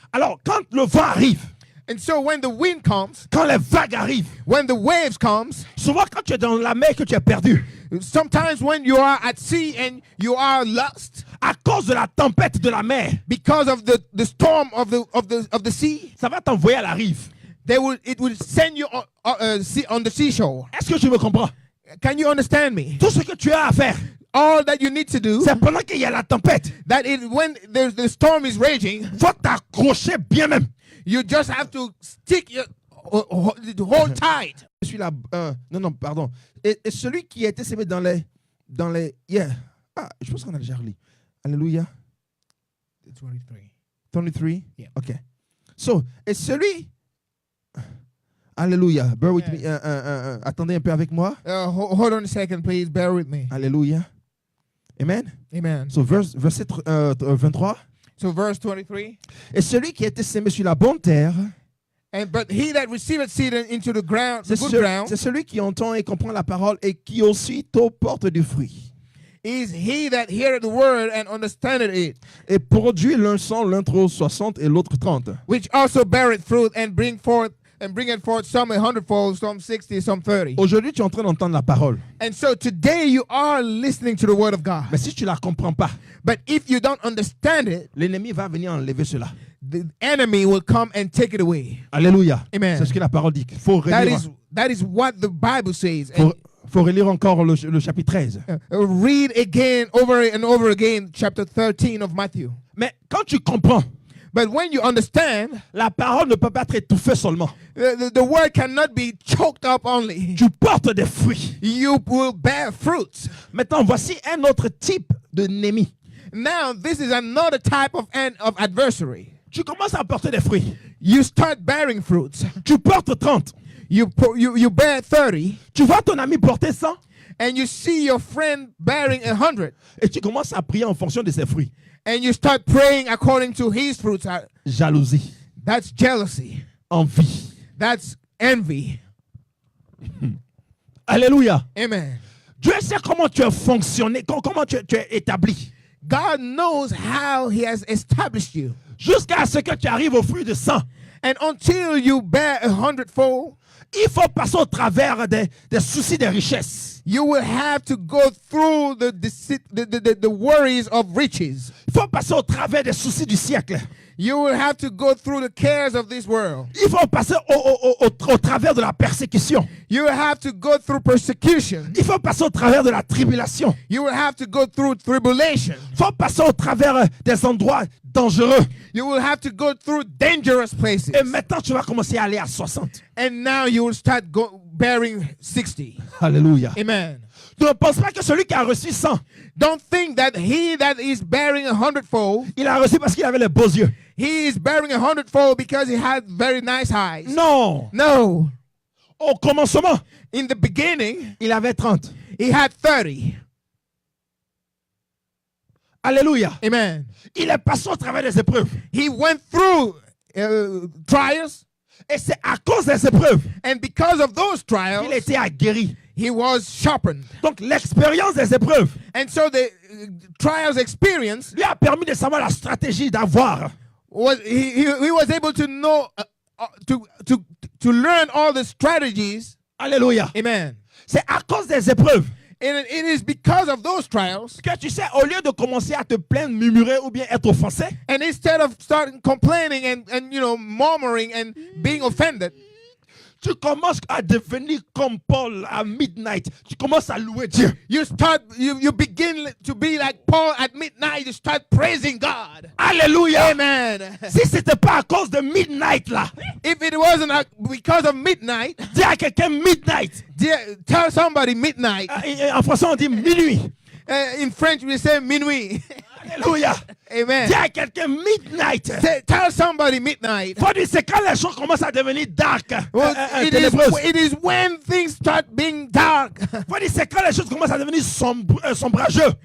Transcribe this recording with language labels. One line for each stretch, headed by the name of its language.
French: Alors, quand le vent arrive,
English: And so when the wind comes,
French: quand les vagues arrivent,
English: when the waves comes,
French: souvent quand tu es dans la mer que tu es perdu,
English: sometimes when you are at sea and you are lost
French: à cause de la tempête de la mer,
English: because of the storm of the sea,
French: ça va t'envoyer à la rive.
English: it will send you on the seashore.
French: Est-ce que tu me comprends?
English: Can you understand me?
French: Tout ce que tu as à faire,
English: All that you need to do,
French: c'est pendant qu'il y a la tempête,
English: when the storm is raging,
French: faut t'accrocher bien même.
English: you just have to stick your hold tight.
French: Je suis là. Non, pardon. Et celui qui a été sémé dans les. Yeah. Ah, je pense qu'on a déjà lu. Alléluia. 23. 23?
English: Yeah. OK. So,
French: et celui.
English: Alléluia. Bear with me.
French: Attendez un peu avec moi.
English: Hold on a second, please. Bear with me.
French: Alléluia. Amen.
English: Amen.
French: So, verset 23.
English: So verse 23.
French: Et celui qui a été sémé sur la bonne terre,
English: But he that receiveth seed into the ground, the
French: c'est
English: good ground,
French: c'est celui qui entend et comprend la parole et qui aussitôt porte du fruit.
English: is he that heareth the word and understandeth it,
French: Et produit l'un 100, l'autre 60 et l'autre 30.
English: which also beareth fruit and bringeth forth some 100-fold, some 60, some 30.
French: Aujourd'hui, tu es en train d'entendre la parole.
English: And so today you are listening to the word of God.
French: Mais si tu ne la comprends pas,
English: But if you don't understand it,
French: l'ennemi va venir enlever cela.
English: the enemy will come and take it away.
French: Alléluia.
English: Amen.
French: C'est ce que la parole dit. Il faut relire,
English: That is what the Bible says. And,
French: faut relire encore le chapitre 13.
English: read again, over and over again, chapter 13 of Matthew.
French: Mais quand tu comprends,
English: But when you understand,
French: la parole ne peut pas être étouffée seulement.
English: the word cannot be choked up only.
French: Tu portes des fruits.
English: You will bear fruits.
French: Maintenant, voici un autre type d'ennemi.
English: Now, this is another type of adversary.
French: Tu commences à porter des fruits.
English: You start bearing fruits.
French: Tu portes 30.
English: You bear 30,
French: Tu vois ton ami porter 100
English: and you see your friend bearing 100,
French: et tu commences à prier en fonction de ses fruits.
English: and you start praying according to his fruits.
French: Jalousie,
English: That's jealousy.
French: envie.
English: That's envy.
French: Alléluia.
English: Amen.
French: Dieu sait comment tu es fonctionné, comment tu es établi.
English: God knows how he has established you.
French: Jusqu'à ce que tu arrives au fruit de 100.
English: And until you bear 100-fold,
French: Il faut passer au travers des soucis des richesses.
English: you will have to go through the worries of riches.
French: Il faut passer au travers des soucis du siècle.
English: You will have to go through the cares of this world.
French: Il faut passer au travers de la persécution.
English: You will have to go through persecution.
French: Il faut passer au travers de la tribulation.
English: You will have to go through tribulation.
French: Il faut passer au travers des endroits dangereux.
English: You will have to go through dangerous places.
French: Et maintenant, tu vas commencer à aller à 60.
English: And now you will start bearing 60.
French: Alléluia.
English: Amen.
French: Tu ne penses pas que celui qui a reçu 100,
English: Don't think that he that is bearing 100-fold,
French: il a reçu parce qu'il avait les beaux yeux.
English: he is bearing 100-fold because he had very nice eyes.
French: Non.
English: No.
French: Au commencement,
English: In the beginning,
French: il avait 30.
English: he had 30.
French: Alléluia.
English: Amen.
French: Il est passé au travers des épreuves.
English: He went through trials,
French: Et c'est à cause des épreuves
English: and because of those
French: qu'il
English: trials,
French: a été aguerri.
English: he was sharpened.
French: Donc l'expérience des épreuves
English: And so the trials experience
French: lui a permis de savoir la stratégie d'avoir.
English: was he was able to know to learn all the strategies.
French: Alléluia.
English: Amen.
French: C'est à cause des épreuves
English: And it is because of those trials,
French: que tu sais, au lieu de commencer à te plaindre, murmurer ou bien être offensé,
English: and instead of starting complaining and murmuring and being offended,
French: tu commences à devenir comme Paul à midnight. Tu commences à louer Dieu.
English: You begin to be like Paul at midnight. You start praising God.
French: Alléluia.
English: Amen.
French: Si c'était pas à cause de midnight là,
English: If it wasn't because of midnight,
French: dis à quelqu'un midnight.
English: tell somebody midnight.
French: En français on dit minuit.
English: In French, we say minuit.
French: Alléluia.
English: Amen.
French: Dis à quelqu'un midnight.
English: Tell somebody midnight.
French: Faut dire c'est quand les choses commencent à devenir dark.
English: Well, it is when things start being dark.
French: Faut dire c'est quand les choses commencent à devenir sombrageux.